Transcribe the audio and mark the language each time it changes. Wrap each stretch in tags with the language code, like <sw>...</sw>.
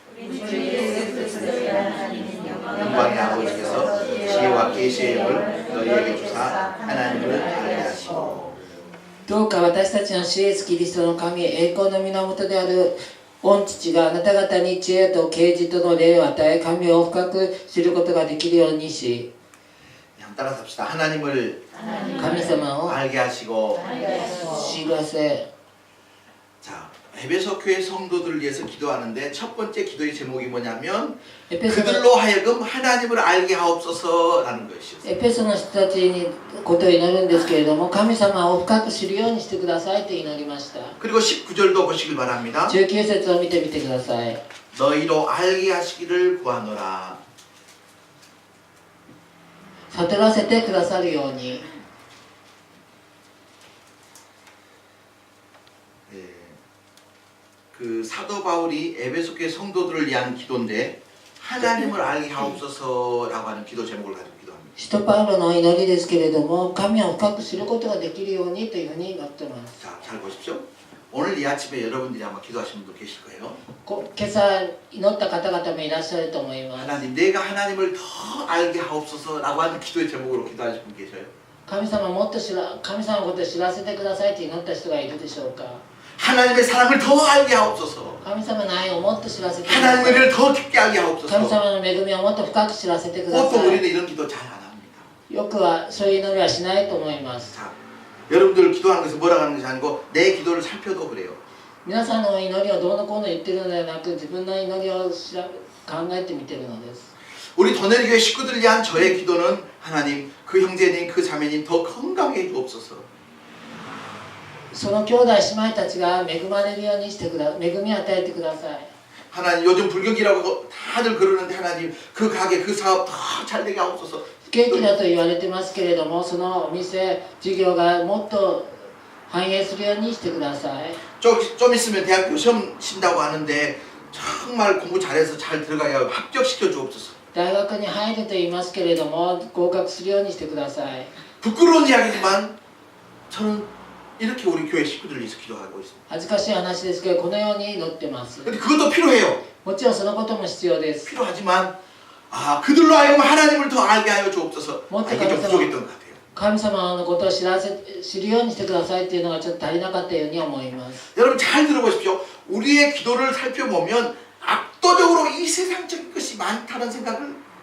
<ko>영광의 아버지께서 지혜와 계시의 영을 너희에게 주사 하나님을 알게 하시고</ko> <ja>どうか私たちの主イエスキリストの神栄光の源である御父があなた方に知恵と啓示との霊を与え神を深く知ることができるようにし</ja> <ko>따라서 합시다. 하나님을</ko> <ja>神様を</ja> <ko>알게 하시고</ko> <ja>知らせ</ja> <ko>자 에베소 교회 성도들을 위해서 기도하는데 첫 번째 기도의 제목이 뭐냐면</ko> <ja>エペソの</ja> <ko>그들로 하여금 하나님을 알게 하옵소서라는 것이었어요.</ko> <ja>エペソの人たちにことを祈るんですけれども神様を深く知るようにしてくださいと祈りました。</ja> <ko>그리고 19절도 보시길 바랍니다.</ko> <ja>19節を見てみてください。</ja> <ko>너희로 알게 하시기를 구하노라.</ko> <ja>悟らせてくださるように</ja> <ko>그 사도 바울이 에베소 교회 성도들을 위한 기도인데 하나님을 알게 하옵소서라고 하는 기도 제목을 가지고 기도합니다.</ko> <ja>使徒パウロの祈りですけれども、神を深く知ることができるようにというふうに祈っています。</ja> <ko>자, 잘 보십시오. 오늘 이 아침에 여러분들이 아마 기도하시는 분도 계실 거예요.</ko> <ja>今朝祈った方々もいらっしゃると思います。</ja> <ko>하나님, 내가 하나님을 더 알게 하옵소서라고 하는 기도의 제목으로 기도하실 분 계셔요.</ko> <ja>神様もっと神様のことを知らせてくださいと祈った人がいるでしょうか。</ja> <ko>하나님의 사랑을 더 알게 하옵소서.</ko> <ja>神様の愛をもっと知らせてください。</ja> <ko>하나님의 은혜를 더 깊게 알게</ko> <ja>神</ja> <ko>하옵소서.</ko> <ja>様の恵みをもっと深く知らせてくだ</ja> <ko>보통 우리는 이런 기도 잘 안 합니다.</ko> <ja>よくはそういう祈りはしないと思います。</ja> <ko>자, 여러분들 기도하는 것은 뭐라고 하는 것이 아니고 내 기도를 살펴도 그래요.</ko> <ja>皆さんの祈りをどうのこうの言ってるのではなく、自分の祈りを考えてみてるのです。</ja> <ko>우리 더내리교회 식구들을 위한 저의 기도는 하나님, 그 형제님, 그 자매님 더 건강해 주옵소서.</ko> <ja>その兄弟姉妹たちが恵まれるようにして恵みを与えてください。</ja> <ko>하나님, 요즘 불경기라고 다들 그러는데 하나님, 그 가게, 그 사업 더 잘 되게 하옵소서.</ko> <ja>不景気だと言われてますけれども、そのお店、事業がもっと繁栄するようにしてください。</ja> <ko>좀 있으면 대학교 시험 친다고 하는데 정말 공부 잘해서 잘 들어가야 합격시켜 주옵소서.</ko> <ja>大学に入ると言いますけれども、合格するようにしてください。</ja> <ko>부끄러운 이야기지만 저는 이렇게 우리 교회 식구들을 위해서 기도하고 있습니다.</ko> <ja>恥ずかしい話ですけど、このように祈ってます。</ja> <ko>근데 그것도 필요해요.</ko> <ja>もちろんそのことも必要です。</ja> <ko>필요하지만 그들로 하여금 하나님을 더 알게 하여 주옵소서. 이게 좀 부족했던 것 같아요.</ko> <ja>神様のことを知るようにしてくださいっていうのがちょっと足りなかったように思います。</ja> <ko>여러분 잘 들어보십시오. 우리의 기도를 살펴보면 압도적으로 이 세상적인 것이 많다는 생각을</ko>